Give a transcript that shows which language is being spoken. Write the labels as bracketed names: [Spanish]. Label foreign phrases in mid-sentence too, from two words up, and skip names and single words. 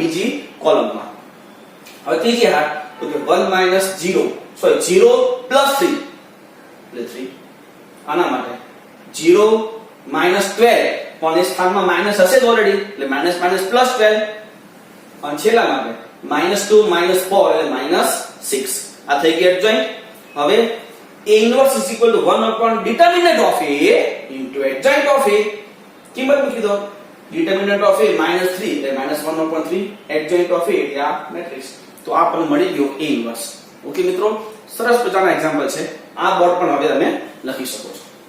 [Gujarati] બીજી કોલમમાં. હવે ત્રીજી હાર તો કે 1 - 0 + 3 એટલે 3. આના માટે 0 -12 પણ એ સ્થાનમાં માઇનસ હશે જ ઓલરેડી એટલે [English] minus minus plus 12 [Gujarati] અને છેલ્લા માટે -2 -4 એટલે -6 આ થઈ ગઈ એડજોઇન્ટ હવે [English] A inverse is equal to 1 upon determinant of A into adjoint of A [Gujarati] કિંમત મૂકી દો [English] determinant of A [Gujarati] -3 એટલે -1/3 [English] adjoint of A [Gujarati] એટલે આ મેટ્રિક્સ તો આ પણ મળી ગયો [English] A inverse [Gujarati] ઓકે મિત્રો સરસ મજાના એક્ઝામ્પલ છે આ બોર્ડ પણ હવે તમે લખી શકો છો